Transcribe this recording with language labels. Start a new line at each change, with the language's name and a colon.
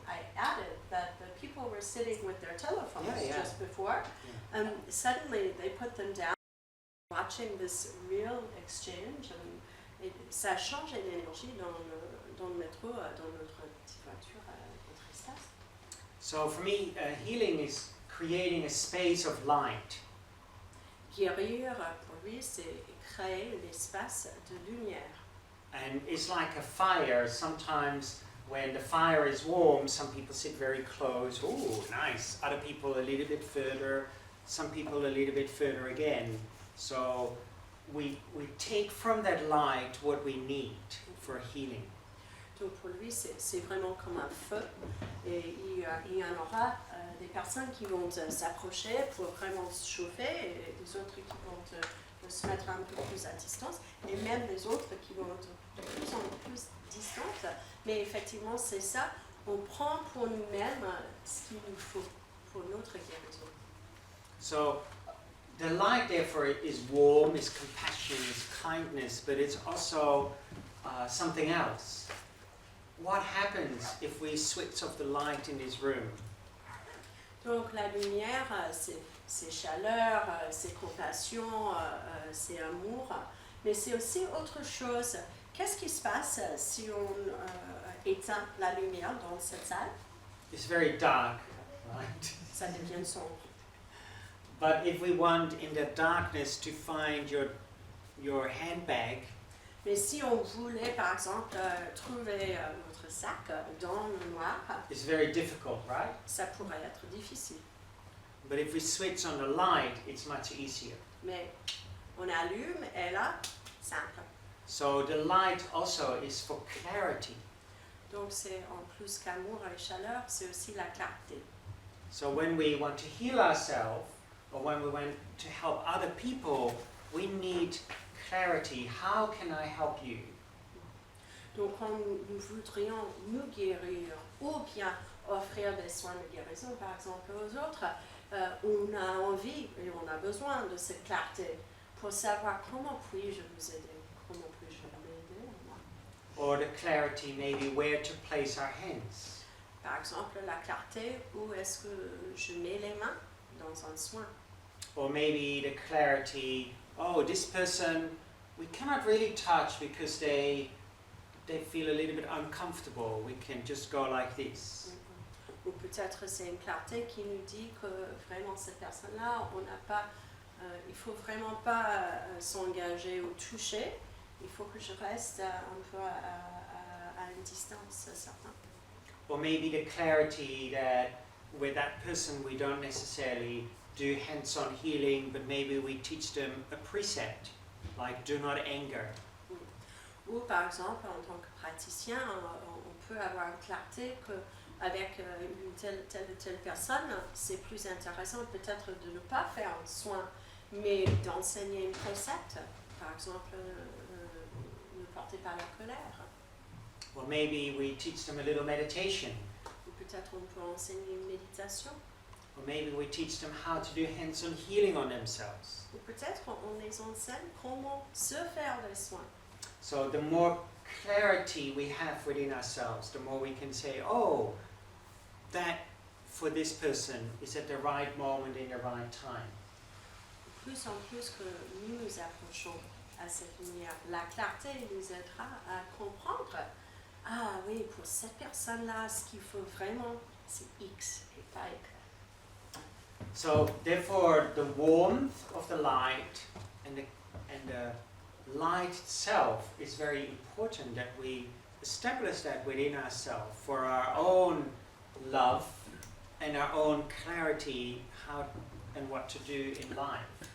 English: I added that the people were sitting with their telephones just before, and suddenly they put them down, watching this real exchange, and
French: ça change l'énergie dans le métro, dans notre petite voiture, notre espace.
English: So for me, healing is creating a space of light.
French: Guérir, pour lui, c'est créer l'espace de lumière.
English: And it's like a fire. Sometimes when the fire is warm, some people sit very close. Oh, nice. Other people a little bit further. Some people a little bit further again. So we take from that light what we need for healing.
French: Donc pour lui, c'est vraiment comme un feu. Et il y en aura des personnes qui vont s'approcher pour vraiment se chauffer, et des autres qui vont se mettre un peu plus à distance, et même des autres qui vont être de plus en plus distantes. Mais effectivement, c'est ça. On prend pour nous-mêmes ce qu'il nous faut pour notre guérison.
English: So the light, therefore, is warm, is compassion, is kindness, but it's also something else. What happens if we switch off the light in this room?
French: Donc la lumière, c'est chaleur, c'est compassion, c'est amour, mais c'est aussi autre chose. Qu'est-ce qui se passe si on éteint la lumière dans cette salle?
English: It's very dark, right?
French: Ça devient sombre.
English: But if we want in the darkness to find your handbag,
French: Mais si on voulait, par exemple, trouver notre sac dans le noir,
English: it's very difficult, right?
French: ça pourrait être difficile.
English: But if we switch on the light, it's much easier.
French: Mais on allume et là, simple.
English: So the light also is for clarity.
French: Donc c'est en plus qu'amour et chaleur, c'est aussi la clarté.
English: So when we want to heal ourselves, or when we want to help other people, we need clarity. How can I help you?
French: Donc quand nous voudrions nous guérir ou bien offrir des soins de guérison, par exemple, aux autres, on a envie et on a besoin de cette clarté pour savoir comment puis-je vous aider, comment puis-je m'aider.
English: Or the clarity, maybe where to place our hands.
French: Par exemple, la clarté, où est-ce que je mets les mains dans un soin.
English: Or maybe the clarity, oh, this person, we cannot really touch because they feel a little bit uncomfortable. We can just go like this.
French: Ou peut-être c'est une clarté qui nous dit que vraiment cette personne-là, on n'a pas, il faut vraiment pas s'engager ou toucher. Il faut que je reste un peu à une distance certaine.
English: Or maybe the clarity that with that person we don't necessarily do hands-on healing, but maybe we teach them a precept, like do not anger.
French: Ou par exemple, en tant que praticien, on peut avoir une clarté qu'avec une telle personne, c'est plus intéressant peut-être de ne pas faire un soin, mais d'enseigner un concept. Par exemple, ne portez pas la colère.
English: Or maybe we teach them a little meditation.
French: Ou peut-être on peut enseigner une méditation.
English: Or maybe we teach them how to do hands-on healing on themselves.
French: Ou peut-être on les enseigne comment se faire des soins.
English: So the more clarity we have within ourselves, the more we can say, oh, that for this person is at the right moment in the right time.
French: Plus en plus que nous nous approchons à cette lumière, la clarté nous aidera à comprendre ah oui, pour cette personne-là, ce qu'il faut vraiment, c'est X et pas Y.
English: So therefore, the warmth of the light and the light itself is very important that we establish that within ourselves for our own love and our own clarity how and what to do in life.